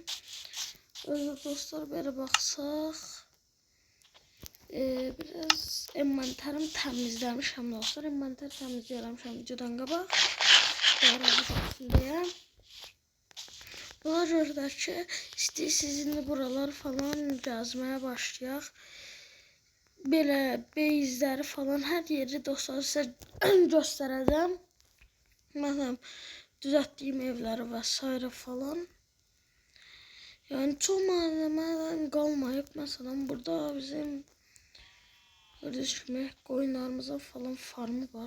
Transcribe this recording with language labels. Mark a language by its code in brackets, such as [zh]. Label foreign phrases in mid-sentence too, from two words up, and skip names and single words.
[tr] Öyle dostlar böyle baksak. Biraz envanterim temizlemişim dostlar. Envanter temizlemişim [az] videodan qabaq. [tr] Doğrucu olsun diye. [az] Buna görə ki, sizinle buralar falan yazmaya başlayaq. Belə beyzləri falan hər yeri dostlar sizə göstərəcəm. Məsələn, düzəltdiyim evləri və s. falan. Yani çox malzemeden qalmayıb. Məsələn, burada bizim [tr] gördüğünüz gibi koyunlarımızın [az] falan farmı var.